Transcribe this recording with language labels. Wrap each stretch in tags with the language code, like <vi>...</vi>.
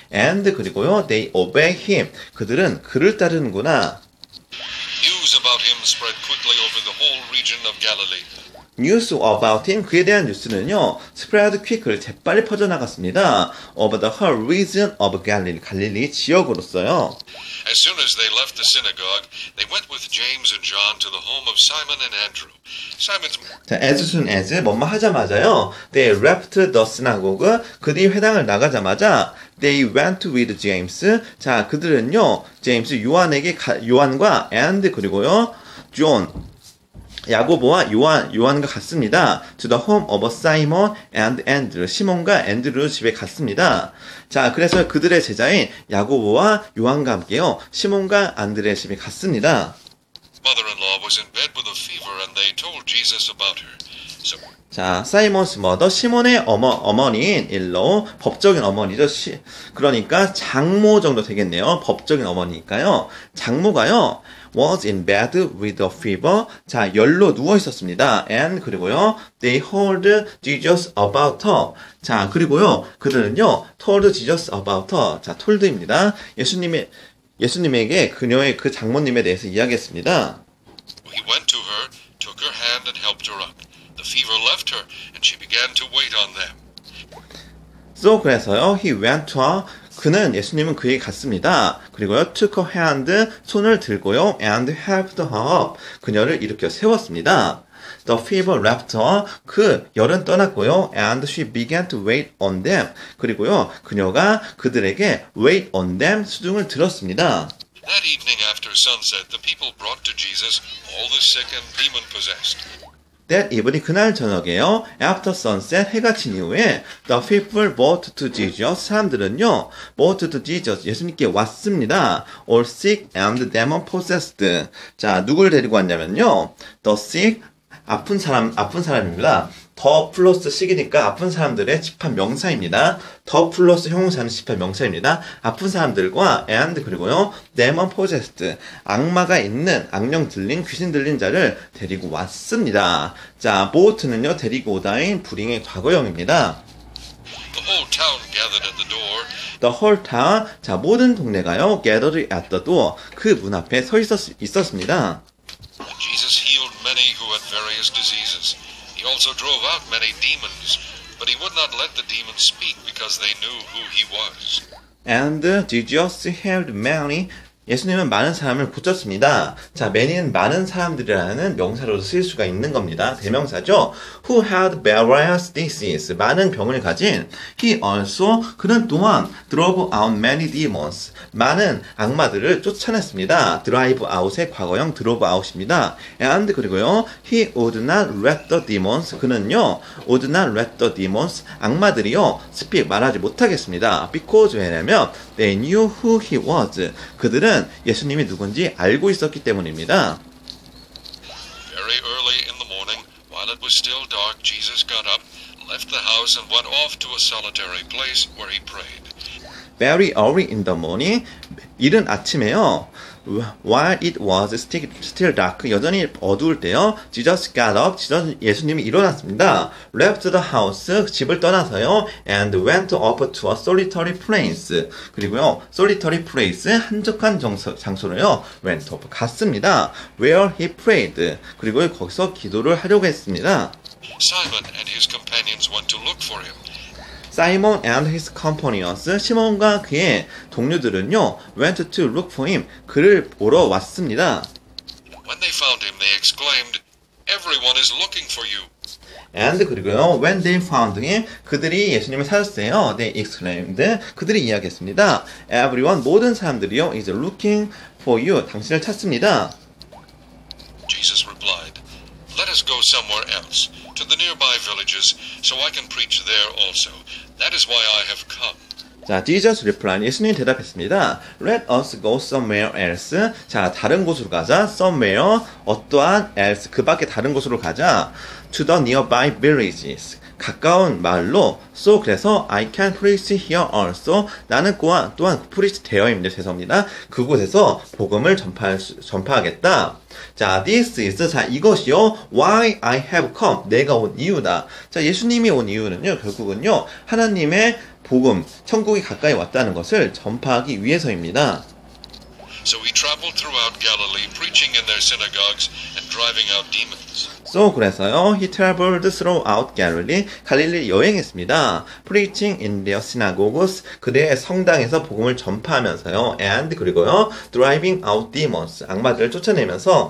<en>And 그리고요, they obey him.</en> <ko>그들은 그를 따르는구나.</ko> <en>News about him spread quickly over the whole region of Galilee. News about him,</en> <ko>그에 대한 뉴스는요,</ko> <en>spread quickly,</en> <ko>재빨리 퍼져나갔습니다.</ko> <en>Over the whole region of Galilee,</en> <ko>갈릴리 지역으로서요.</ko> <en>As soon as they left the synagogue, they went with James and John to the home of Simon and Andrew. Simon's 자, as soon as,</en> <ko>뭐뭐 하자마자요,</ko> <en>they left the synagogue,</en> <ko>그들이 회당을 나가자마자,</ko> <en>they went with James,</en> <ko>자, 그들은요, 제임스, 요한과,</ko> <en>and, 그리고요, John,</en> <ko>야고보와 요한과 갔습니다.</ko> <en>To the home of Simon and Andrew.</en> <ko>시몬과 앤드루 집에 갔습니다. 자, 그래서 그들의 제자인 야고보와 요한과 함께요. 시몬과 안드레 집에 갔습니다.</ko> <en>Mother-in-law was in bed with a fever and they told Jesus about her. So</en> <ko>자, 사이먼스 머더, 시몬의 어머니인 일로, 법적인 어머니죠. 그러니까 장모 정도 되겠네요. 법적인 어머니니까요. 장모가요,</ko> <en>was in bed with a fever.</en> <ko>자, 열로 누워 있었습니다.</ko> <en>And 그리고요, they told Jesus about her.</en> <ko>자, 그리고요, 그들은요,</ko> <en>told Jesus about her.</en> <ko>자, told입니다. 예수님에게 그녀의 그 장모님에 대해서 이야기했습니다.</ko> <en>he went to her, took her hand and helped her up. The fever left her and she began to wait on them. So 그래서요, he went to her.</en> <ko>그는 예수님은 그에게 갔습니다.</ko> <en>그리고요, took her hand,</en> <ko>손을 들고요,</ko> <en>and helped her up.</en> <ko>그녀를 일으켜 세웠습니다.</ko> <en>The fever left her.</en> <ko>그 열은 떠났고요,</ko> <en>and she began to wait on them.</en> <ko>그리고요, 그녀가 그들에게</ko> <en>wait on them,</en> <ko>수중을 들었습니다.</ko> <en>That evening after sunset, the people brought to Jesus all the sick and demon-possessed. That evening,</en> <ko>그날 저녁에요.</ko> <en>After sunset,</en> <ko>해가 진 이후에</ko> <en>the people brought to Jesus. 사람들은요, brought to Jesus.</en> <ko>예수님께 왔습니다.</ko> <en>All sick and demon possessed.</en> <ko>자, 누굴 데리고 왔냐면요.</ko> <en>The sick,</en> <ko>아픈 사람입니다. 더 플러스 sick이니까 아픈 사람들의 집합 명사입니다. 더 플러스 형용사는 집합 명사입니다. 아픈 사람들과 and 그리고요,</ko> <en>demon possessed.</en> <ko>악마가 있는, 악령 들린, 귀신 들린 자를 데리고 왔습니다. 자, bought는요, 데리고 오다인 불잉의 과거형입니다.</ko> <en>The whole town gathered at the door. The whole town,</en> <ko>자, 모든 동네가요,</ko> <en>gathered at the door.</en> <ko>그 문 앞에 서 있었습니다.</ko> <en>Jesus healed many who had various diseases. He also drove out many demons, but he would not let the demons speak because they knew who he was. And Jesus healed many.</en> <ko>예수님은 많은 사람을 고쳤습니다. 자,</ko> <en>many</en> <ko>는 많은 사람들이라는 명사로 쓰일 수가 있는 겁니다. 대명사죠.</ko> <en>Who had various diseases.</en> <ko>많은 병을 가진.</ko> <en>He also,</en> <ko>그는 또한</ko> <en>drove out many demons.</en> <ko>많은 악마들을 쫓아냈습니다. drive out의 과거형 drove out입니다.</ko> <en>And 그리고요, he would not let the demons.</en> <ko>그는요,</ko> <en>would not let the demons.</en> <ko>악마들이요,</ko> <en>speak</en> <ko>말하지 못하겠습니다.</ko> <en>Because</en> <ko>왜냐면</ko> <en>they knew who he was.</en> <ko>그들은 예수님이 누군지 알고 있었기 때문입니다.</ko> <en>Very early in the morning, while it was still dark, Jesus got up, left the house, and went off to a solitary place where he prayed. Very early in the morning,</en> <ko>이른 아침에요.</ko> <en>While it was still dark,</en> <ko>여전히 어두울 때요.</ko> <en>Jesus got up,</en> <ko>예수님이 일어났습니다.</ko> <en>Left the house,</en> <ko>집을 떠나서요.</ko> <en>And went up to a solitary place.</en> <ko>그리고요,</ko> <en>solitary place,</en> <ko>한적한 장소로요.</ko> <en>Went up,</en> <ko>갔습니다.</ko> <en>Where he prayed.</en> <ko>그리고 거기서 기도를 하려고 했습니다.</ko> <en>Simon and his companions went to look for him. Simon and his companions,</en> <ko>시몬과 그의 동료들은요,</ko> <en>went to look for him,</en> <ko>그를 보러 왔습니다.</ko> <en>When they found him, they exclaimed, "Everyone is looking for you." And 그리고요, when they found him,</en> <ko>그들이 예수님을 찾았어요.</ko> <en>They exclaimed,</en> <ko>그들이 이야기했습니다.</ko> <en>Everyone,</en> <ko>모든 사람들이요,</ko> <en>is looking for you,</en> <ko>당신을 찾습니다.</ko> <en>Jesus replied, "Let us go somewhere else, to the nearby villages, so I can preach there also. That is why I have come." 자, Jesus replied.</en> <ko>예수님이 대답했습니다.</ko> <en>Let us go somewhere else.</en> <ko>자, 다른 곳으로 가자.</ko> <en>Somewhere,</en> <ko>어떠한 else, 그 밖에 다른 곳으로 가자.</ko> <en>To the nearby villages.</en> <ko>가까운 마을로.</ko> <en>So,</en> <ko>그래서</ko> <en>I can preach here also.</en> <ko>나는 또한</ko> <en>preach</en> <ko>되어입니다. 죄송합니다. 그곳에서 복음을 전파하겠다.</ko> <en>자, this is,</en> <ko>자, 이것이요,</ko> <en>why I have come,</en> <ko>내가 온 이유다. 자, 예수님이 온 이유는요, 결국은요, 하나님의 복음, 천국이 가까이 왔다는 것을 전파하기 위해서입니다.</ko> <en>So he traveled throughout Galilee, preaching in their synagogues and driving out demons. So, 그래서요, he traveled throughout Galilee,</en> <ko>갈릴리 여행했습니다.</ko> <en>Preaching in their synagogues,</en> <ko>그들의 성당에서 복음을 전파하면서요,</ko> <en>and 그리고요, driving out demons,</en> <ko>악마들을 쫓아내면서</ko>